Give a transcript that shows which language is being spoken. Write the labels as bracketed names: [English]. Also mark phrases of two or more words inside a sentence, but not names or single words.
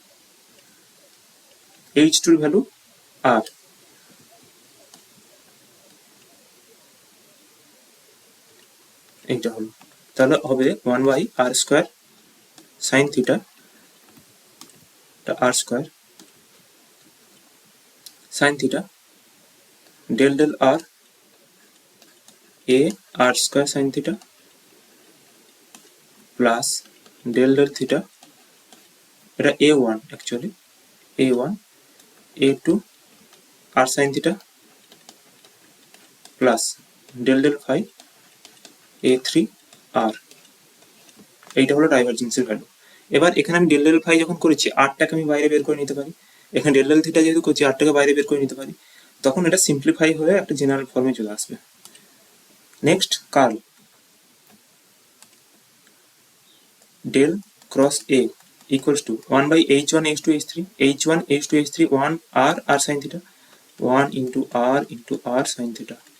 [English] h2 এর ভ্যালু r [Bangla] এইটা হলো তাহলে হবে [English] 1 by r square sin theta r square sin theta del del r a r square sin theta plus del del theta এটা a1 actually a1 a2 r sin theta plus del del phi A3 r, [Bangla] এইটা হলো ডাইভারজেন্সের ভ্যালু। এবার এখানে আমি [English] del del phi [Bangla] যখন করেছি আরটাকে আমি বাইরে বের করে নিতে পারি, এখানে [English] del del theta [Bangla] যেহেতু করছি আরটাকে বাইরে বের করে নিতে পারি, তখন এটা সিম্পলিফাই হয়ে একটা জেনারেল ফর্মে চলে আসবে। [English] next curl del cross A equals to 1/h1 h2 h3 h1 h2 h3 1 r sin theta 1 into r sin theta।